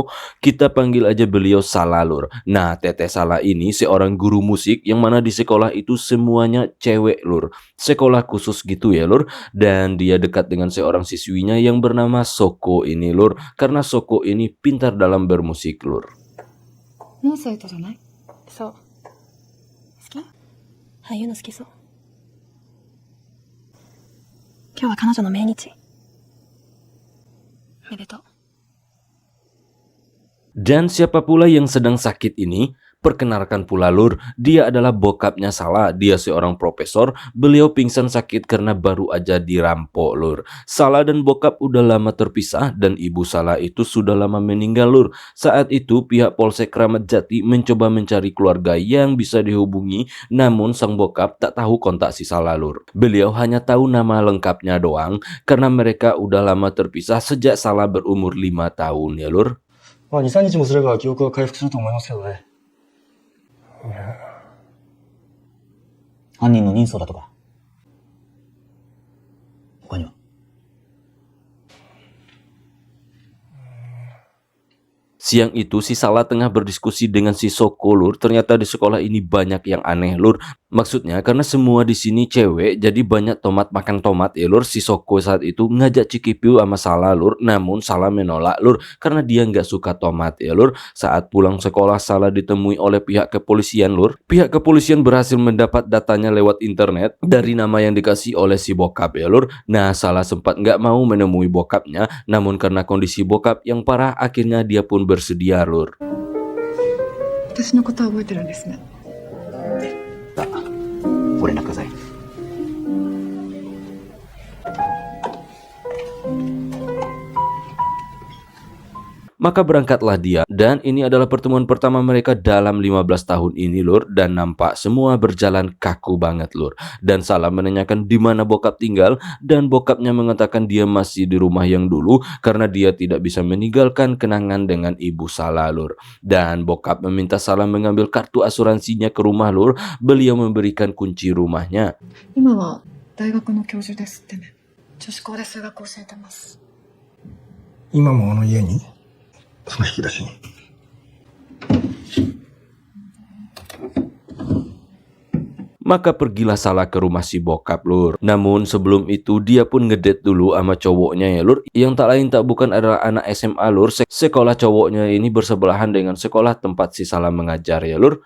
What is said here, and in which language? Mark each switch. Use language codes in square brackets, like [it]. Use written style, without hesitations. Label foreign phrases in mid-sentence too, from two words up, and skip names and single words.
[id] Kita panggil aja beliau Sala Lur. Nah, teteh Sala ini seorang guru musik yang mana di sekolah itu semuanya cewek Lur. Sekolah khusus gitu ya Lur. Dan dia dekat dengan seorang siswinya yang bernama Soko ini Lur. Karena Soko ini pintar dalam bermusik Lur. [ja] もうそういう人じゃない？そう。好き？ああいうの好きそう。今日は彼女の命日。めでとう。 [id] Dan siapa pula yang sedang sakit ini? Perkenalkan pula Lur, dia adalah bokapnya Sala. Dia seorang profesor, beliau pingsan sakit karena baru aja dirampok Lur. Sala dan bokap udah lama terpisah dan ibu Sala itu sudah lama meninggal Lur. Saat itu pihak Polsek Kramat Jati mencoba mencari keluarga yang bisa dihubungi, namun sang bokap tak tahu kontak si Sala Lur. Beliau hanya tahu nama lengkapnya doang karena mereka udah lama terpisah sejak Sala berumur 5 tahun ya Lur. [ja] 2、3 日もすれば記憶は回復すると思いますけどね。犯人の人相だとか。他には。 [id] Siang itu si Sala tengah berdiskusi dengan si Soko Lur. Ternyata di sekolah ini banyak yang aneh Lur. Maksudnya karena semua di sini cewek, jadi banyak tomat makan tomat ya Lur. Si Soko saat itu ngajak Cikipiu sama Sala Lur, namun Sala menolak Lur karena dia nggak suka tomat ya Lur. Saat pulang sekolah Sala ditemui oleh pihak kepolisian Lur. Pihak kepolisian berhasil mendapat datanya lewat internet dari nama yang dikasih oleh si bokap ya Lur. Nah Sala sempat nggak mau menemui bokapnya, namun karena kondisi bokap yang parah akhirnya dia pun bersedia Lur. [ja] 私のことは覚えてるんですね。ご連絡ください。 [id] Maka berangkatlah dia, dan ini adalah pertemuan pertama mereka dalam 15 tahun ini Lur, dan nampak semua berjalan kaku banget Lur. Dan Sala menanyakan di mana bokap tinggal, dan bokapnya mengatakan dia masih di rumah yang dulu karena dia tidak bisa meninggalkan kenangan dengan ibu Sala Lur. Dan bokap meminta Sala mengambil kartu asuransinya ke rumah Lur, beliau memberikan kunci rumahnya. [ja] 今は大学の教授ですってね。女子校で数学教えてます。今もあの家にその引き出しに。 [id] Maka pergilah Sala ke rumah si bokap Lur. Namun sebelum itu dia pun ngedate dulu sama cowoknya ya Lur, yang tak lain tak bukan adalah anak SMA Lur. Sekolah cowoknya ini bersebelahan dengan sekolah tempat si Sala mengajar ya Lur.